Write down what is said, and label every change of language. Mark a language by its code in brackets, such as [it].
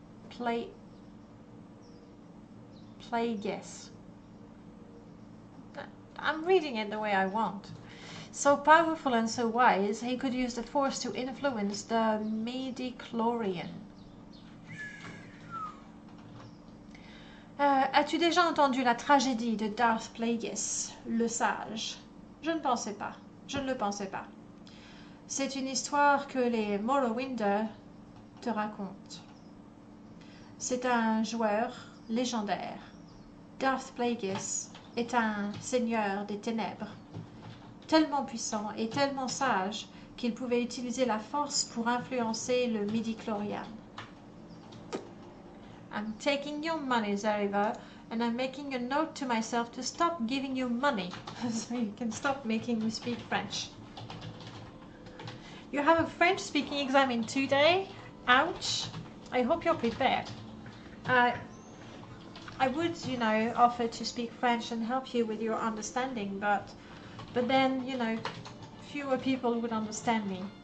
[en] Plagueis. Plagueis. I'm reading it the way I want. So powerful and so wise, he could use the Force to influence the midi-chlorian. [fr] As-tu déjà entendu la tragédie de Darth Plagueis, le sage? Je ne pensais pas. Je ne le pensais pas. C'est une histoire que les Morrowinder te racontent. C'est un joueur légendaire. Darth Plagueis est un seigneur des ténèbres, tellement puissant et tellement sage qu'il pouvait utiliser la force pour influencer le midi-chlorian. [en] I'm taking your money, Zariva, and I'm making a note to myself to stop giving you money, so you can stop making me speak French. You have a French-speaking exam in 2 days? Ouch! I hope you're prepared. I would, you know, offer to speak French and help you with your understanding, but then, you know, fewer people would understand me.